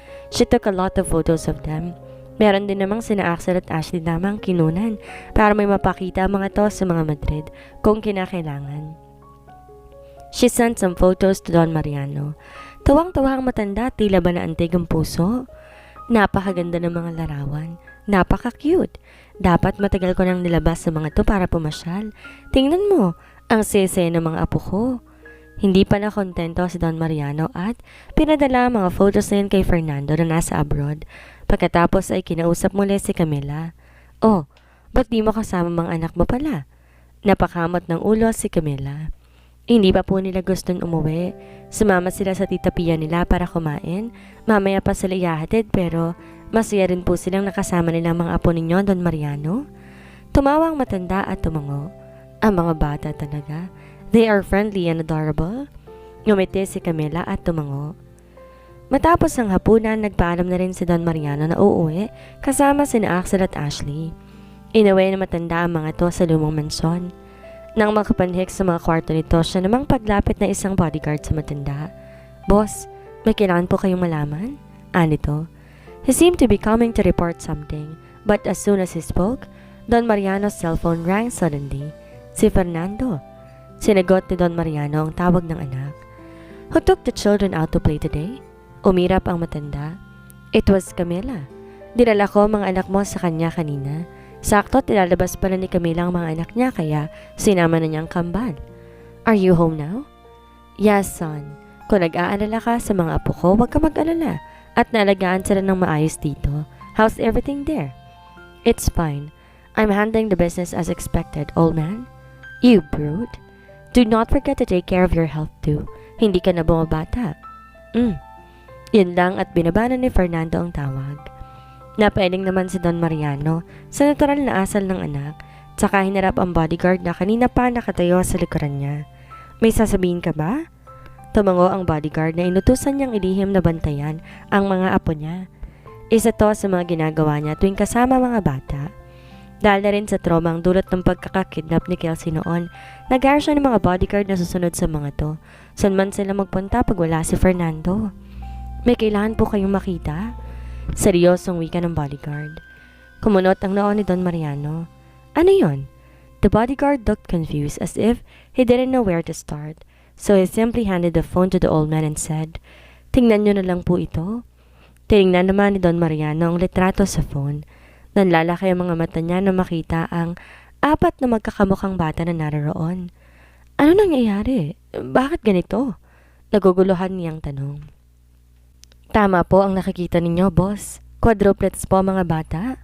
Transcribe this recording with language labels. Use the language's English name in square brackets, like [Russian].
[English] She took a lot of photos of them. [Filipino] Meron din namang sina Axel at Ashley lamang kinunan para may mapakita ang mga to sa mga Madrid kung kinakailangan. [English] She sent some photos to Don Mariano. [Filipino] Tuwang-tuwa ang matanda, tila ba naantig ang puso. Napakaganda ng mga larawan. Napaka-cute. Dapat matagal ko nang nilabas sa mga to para pumasyal. Tingnan mo, ang sese ng mga apo ko. Hindi pa nakontento si Don Mariano at pinadala ang mga photos na yun kay Fernando na nasa abroad. Pagkatapos ay kinausap muli si Camila. "Oh, ba't di mo kasama mga anak mo pala?" Napakamot ng ulo si Camila. Hindi pa po nila gustong umuwi. Sumama sila sa Tita Pia nila para kumain. Mamaya pa sila ihahatid pero masaya rin po silang nakasama nila ang mga apo ninyo, Don Mariano. Tumawa ang matanda at tumango. Ang mga bata talaga. [English] They are friendly and adorable. [Filipino] Ngumiti si Camila at tumango. Matapos ang hapunan, nagpaalam na rin si Don Mariano na uuwi kasama sina Axel at Ashley. Inuwi na matanda ang mga to sa lumang mansyon. Nang makapanhik sa mga kwarto nito, siya namang paglapit na isang bodyguard sa matanda. "Boss, may kailangan po kayong malaman?" Anito. [English] He seemed to be coming to report something, but as soon as he spoke, Don Mariano's cellphone rang suddenly. [Filipino] Si Fernando. Sinagot ni Don Mariano ang tawag ng anak. [English] "Who took the children out to play today?" [Filipino] Umirap ang matanda. [English] "It was Camila. [Filipino] Dinala ko mga anak mo sa kanya kanina. Sakto, tilalabas pala ni Camila ang mga anak niya kaya sinama na niya ang kambal." [English] "Are you home now?" "Yes, son. [Filipino] Kung nag-aalala ka sa mga apo ko, huwag ka mag-alala at naalagaan sila ng maayos dito. [English] How's everything there?" "It's fine. I'm handling the business as expected, old man." "You brute. Do not forget to take care of your health too. [Filipino] Hindi ka na bumabata." Yun lang at binabana ni Fernando ang tawag. Napailing naman si Don Mariano sa natural na asal ng anak, tsaka hinarap ang bodyguard na kanina pa nakatayo sa likuran niya. "May sasabihin ka ba?" Tumango ang bodyguard na inutusan niyang ilihim na bantayan ang mga apo niya. Isa to sa mga ginagawa niya tuwing kasama mga bata. Dahil na rin sa trauma ang dulot ng pagkakakidnap ni Kelsey noon, nag-hire siya ng mga bodyguard na susunod sa mga to. Saan man sila magpunta pag wala si Fernando. "May kailangan po kayong makita?" Seryosong wika ng bodyguard. Kumunot ang noo ni Don Mariano. "Ano yon?" [English] The bodyguard looked confused as if he didn't know where to start. So he simply handed the phone to the old man and said, [Filipino] "Tingnan nyo na lang po ito." Tinignan naman ni Don Mariano ang litrato sa phone. Nanlalaki ang mga mata niya na makita ang apat na magkakamukhang bata na naroroon. "Ano nangyayari? Bakit ganito?" Naguguluhan niyang tanong. "Tama po ang nakikita ninyo, boss. Quadruplets po mga bata."